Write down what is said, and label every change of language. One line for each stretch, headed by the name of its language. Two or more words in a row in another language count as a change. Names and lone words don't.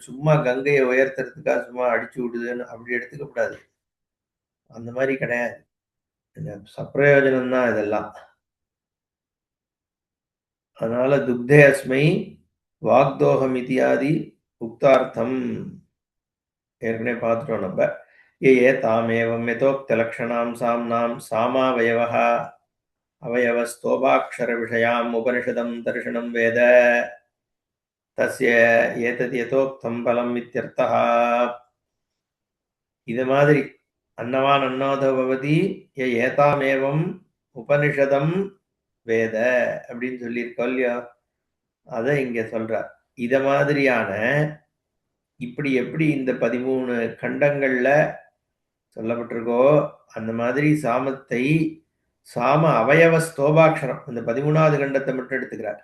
Tamil: சும்மா கங்கைய உயர்த்துறதுக்காக சும்மா அடிச்சு விடுதுன்னு அப்படி எடுத்துக்க கூடாது. அந்த மாரி கிடையாது. இந்த சப்பிரயோஜனம் தான் இதெல்லாம். அதனால
Sanskrit: दुग्धेऽस्मै वाग्दोहम् इत्यादि उक्तार्थम्
Tamil: ஏற்கனவே பார்த்துட்டோம் நம்ம.
Sanskrit: ये तामेवं यथोक्तलक्षणां साम्नां सामावयवः अवयवस्तोभाक्षरविषयाम् उपनिषदं दर्शनं वेद तस्य एतद् यथोक्तं फलम् इत्यर्थः.
Tamil: இது மாதிரி
Sanskrit: अन्नवान् अन्नादो भवति एतामेवम् उपनिषदं वेद
Tamil: அப்படின்னு சொல்லியிருக்கோம் இல்லையா? அதை இங்க சொல்றார். இத மாதிரியான இப்படி எப்படி இந்த 13 கண்டங்கள்ல சொல்லப்பட்டிருக்கோ அந்த மாதிரி சாமத்தை சாம அவயவ ஸ்தோபாட்சரம் இந்த 13வது கண்டத்தை மட்டும் எடுத்துக்கிறார்.